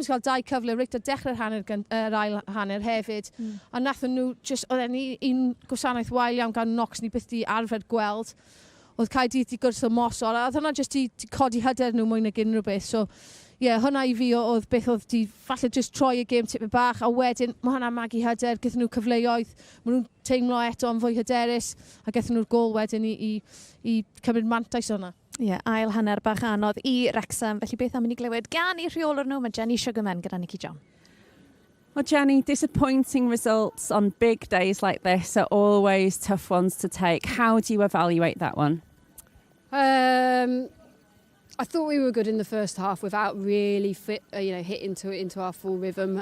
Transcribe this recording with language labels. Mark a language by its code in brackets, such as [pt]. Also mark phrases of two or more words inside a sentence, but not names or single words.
[cy] wedi cael 2 cyfle reit o dechrau'r ail hanner hefyd, a nathon nhw, oedd e'n un gwasanaeth wael iawn gan Knox ni byth di arfer gweld, oedd Caerdydd di gwrth o mosor, a oedd hwnna jyst di codi hyder nhw mwy nag unrhyw beth, so hwnna i fi oedd beth oedd di falle jyst troi y gêm tipyn bach, a wedyn mae hwnna magu hyder, gyda nhw cyfleoedd, maen nhw'n teimlo eto yn fwy hyderus, a gyda nhw'r gol wedyn i cymryd mantais hwnna. Ie, ail hanner bach anodd i Wrexham, felly beth am i ni glywed gan i rheolwr nhw, mae Jenny Sugarman gyda Nicky John. [en] Well, Jenny, disappointing results on big days like this are always tough ones to take. How do you evaluate that one? I thought we were good in the first half without really hit into our full rhythm.